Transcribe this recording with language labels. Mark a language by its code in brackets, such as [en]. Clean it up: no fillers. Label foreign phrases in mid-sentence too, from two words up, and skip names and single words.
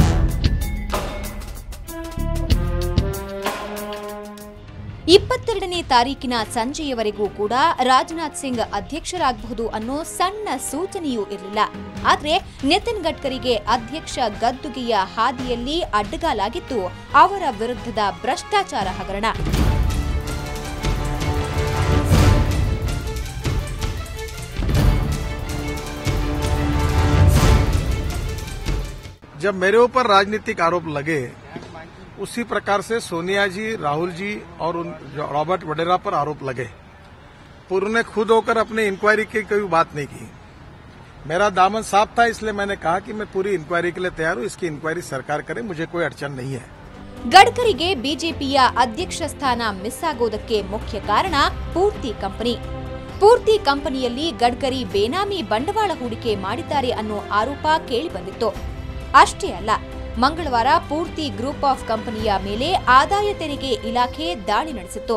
[kn] 22ನೇ ತಾರೀಕಿನ ಸಂಜೆಯವರೆಗೂ ಕೂಡ ರಾಜನಾಥ್ ಸಿಂಗ್ ಅಧ್ಯಕ್ಷರಾಗಬಹುದು ಅನ್ನೋ ಸಣ್ಣ ಸೂಚನೆಯೂ ಇರಲಿಲ್ಲ. ಆದರೆ ನಿತಿನ್ ಗಡ್ಕರಿಗೆ ಅಧ್ಯಕ್ಷ ಗದ್ದುಗೆಯ ಹಾದಿಯಲ್ಲಿ ಅಡ್ಡಗಾಲಾಗಿತ್ತು ಅವರ ವಿರುದ್ಧದ ಭ್ರಷ್ಟಾಚಾರ ಹಗರಣ. [hi] जब मेरे ऊपर राजनीतिक आरोप लगे उसी प्रकार से सोनिया जी, राहुल जी और रॉबर्ट वडेरा पर आरोप लगे। उन्होंने खुद होकर अपने इंक्वायरी की कोई बात नहीं की। मेरा दामन साफ था, इसलिए मैंने कहा कि मैं पूरी इंक्वायरी के लिए तैयार हूं। इसकी इंक्वायरी सरकार करे, मुझे कोई अड़चन नहीं है। [kn] ಗಡ್ಕರಿಗೆ ಬಿಜೆಪಿಯ ಅಧ್ಯಕ್ಷ ಸ್ಥಾನ ಮಿಸ್ ಆಗೋದಕ್ಕೆ ಮುಖ್ಯ ಕಾರಣ ಪೂರ್ತಿ ಕಂಪನಿಯಲ್ಲಿ ಗಡ್ಕರಿ ಬೇನಾಮಿ ಬಂಡವಾಳ ಹೂಡಿಕೆ ಮಾಡಿದ್ದಾರೆ ಅನ್ನೋ ಆರೋಪ ಕೇಳಿಬಂದಿತ್ತು. ಅಷ್ಟೇ ಅಲ್ಲ, ಮಂಗಳವಾರ ಪೂರ್ತಿ ಗ್ರೂಪ್ ಆಫ್ ಕಂಪನಿಯ ಮೇಲೆ ಆದಾಯ ತೆರಿಗೆ ಇಲಾಖೆ ದಾಳಿ ನಡೆಸಿತ್ತು.